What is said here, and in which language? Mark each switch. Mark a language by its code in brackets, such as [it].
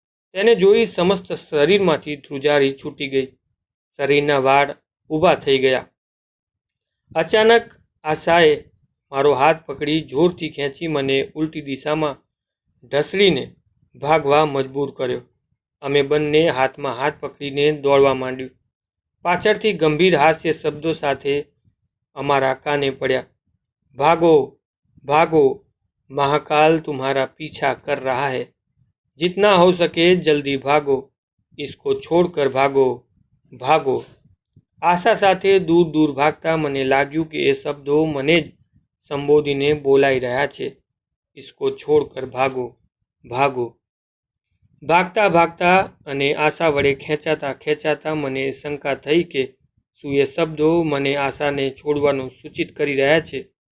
[gu] તેને જોઈ સમસ્ત શરીરમાંથી ધ્રુજારી છૂટી ગઈ. શરીરના વાળ ઊભા થઈ ગયા. અચાનક આશાએ મારો હાથ પકડી જોરથી ખેંચી મને ઉલટી દિશામાં ઢસડીને ભાગવા મજબૂર કર્યો. અમે બંને હાથમાં હાથ પકડીને દોડવા માંડ્યું. પાછળથી ગંભીર હાસ્ય શબ્દો સાથે અમારા કાને પડ્યા, ભાગો [hi] भागो, महाकाल तुम्हारा पीछा कर रहा है, जितना हो सके जल्दी भागो, इसको छोड़कर भागो भागो. [gu] આશા સાથે દૂર દૂર ભાગતા મને લાગ્યું કે એ શબ્દો મને જ સંબોધીને બોલાઈ રહ્યા છે. [hi] ઇસકો છોડકર ભાગો ભાગો. [gu] ભાગતા ભાગતા અને આશા વડે ખેંચાતા ખેંચાતા મને શંકા થઈ કે શું એ શબ્દો મને આશાને છોડવાનું સૂચિત કરી રહ્યા છે.